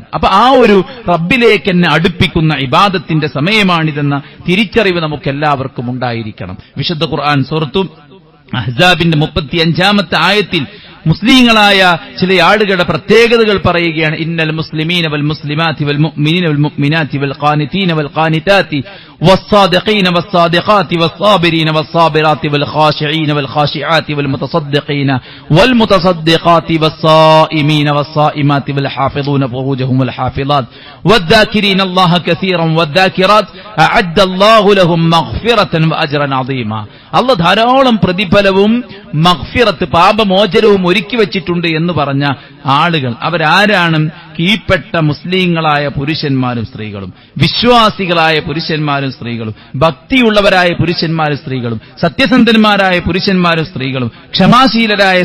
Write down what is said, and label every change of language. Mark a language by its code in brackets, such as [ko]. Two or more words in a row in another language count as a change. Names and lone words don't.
[ml] അപ്പൊ ആ ഒരു റബ്ബിലേക്ക് എന്നെ അടുപ്പിക്കുന്ന ഇബാദത്തിന്റെ സമയമാണിതെന്ന തിരിച്ചറിവ് നമുക്ക് എല്ലാവർക്കും ഉണ്ടായിരിക്കണം. വിശുദ്ധ ഖുർആൻ സൂറത്തു അഹ്സാബിന്റെ 35-ാമത്തെ ആയത്തിൽ മുസ്ലിങ്ങളായ ചില ആളുകളുടെ പ്രത്യേകതകൾ പറയുകയാണ്. [ar] إن المسلمين والمسلمات والمؤمنين والمؤمنات والقانتين والقانتات والصادقين والصادقات والصابرين والصابرات والخاشعين والخاشعات والمتصدقين والمتصدقات والصائمين والصائمات والحافظون فروجهم والحافظات والذاكرين الله كثيرا والذاكرات أعد الله لهم مغفرة وأجرا عظيما. [ml] അല്ലാഹു ധാരാളം പ്രതിഫലവും മഗ്ഫിറത്ത് പാപമോചനവും ഒരുക്കി വച്ചിട്ടുണ്ട് എന്ന് പറഞ്ഞ ആളുകൾ അവരാരാണ്? കീഴ്പ്പെട്ട മുസ്ലിങ്ങളായ പുരുഷന്മാരും സ്ത്രീകളും, വിശ്വാസികളായ പുരുഷന്മാരും സ്ത്രീകളും, ഭക്തിയുള്ളവരായ പുരുഷന്മാരും സ്ത്രീകളും, സത്യസന്ധന്മാരായ പുരുഷന്മാരും സ്ത്രീകളും, ക്ഷമാശീലരായ